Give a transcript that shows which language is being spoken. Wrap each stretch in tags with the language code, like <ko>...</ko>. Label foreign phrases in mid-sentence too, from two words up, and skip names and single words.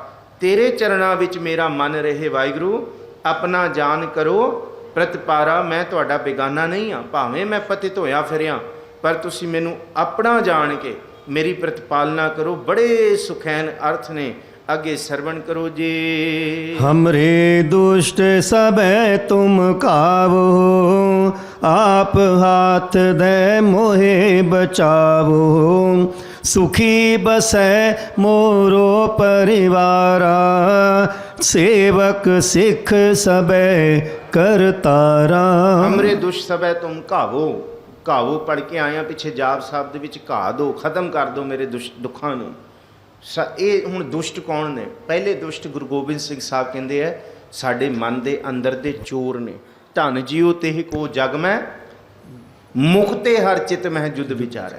<pa>ਤੇਰੇ ਚਰਨਾਂ ਵਿੱਚ ਮੇਰਾ ਮਨ ਰਹੇ ਵਾਹਿਗੁਰੂ, ਆਪਣਾ ਜਾਨ ਕਰੋ ਪ੍ਰਤਪਾਰਾ। ਮੈਂ ਤੁਹਾਡਾ ਬੇਗਾਨਾ ਨਹੀਂ ਹਾਂ, ਭਾਵੇਂ ਮੈਂ ਪਤਿਤ ਹੋਇਆ ਫਿਰਿਆ, ਪਰ ਤੁਸੀਂ ਮੈਨੂੰ ਆਪਣਾ ਜਾਣ ਕੇ ਮੇਰੀ ਪ੍ਰਤਪਾਲਨਾ ਕਰੋ। ਬੜੇ ਸੁਖੈਨ ਅਰਥ ਨੇ, ਅੱਗੇ ਸਰਵਣ ਕਰੋ ਜੀ।</pa> <bra>हमरे दुष्ट सबे तुम कावो, आप हाथ दे मोहे बचावो। सुखी बसै मोरो परिवारा, सेवक सिख सबे करतारा। हमरे दुष्ट सबे तुम कावो,</bra> <pa>ਕਾਵੋ ਪੜ੍ਹ ਕੇ ਆਇਆ ਪਿੱਛੇ ਜਾਪ ਸਾਹਿਬ ਦੇ ਵਿੱਚ, ਘਾ ਦੋ, ਖਤਮ ਕਰ ਦੋ ਮੇਰੇ ਦੁੱਖਾਂ ਨੂੰ। ਇਹ ਹੁਣ ਦੁਸ਼ਟ ਕੌਣ ਨੇ? ਪਹਿਲੇ ਦੁਸ਼ਟ ਗੁਰੂ ਗੋਬਿੰਦ ਸਿੰਘ ਸਾਹਿਬ ਕਹਿੰਦੇ ਆ ਸਾਡੇ ਮਨ ਦੇ ਅੰਦਰ ਦੇ ਚੋਰ ਨੇ।</pa> <bra>धन जीओ ते को जग मैं, मुकते हर चित महि जुद विचारै।</bra>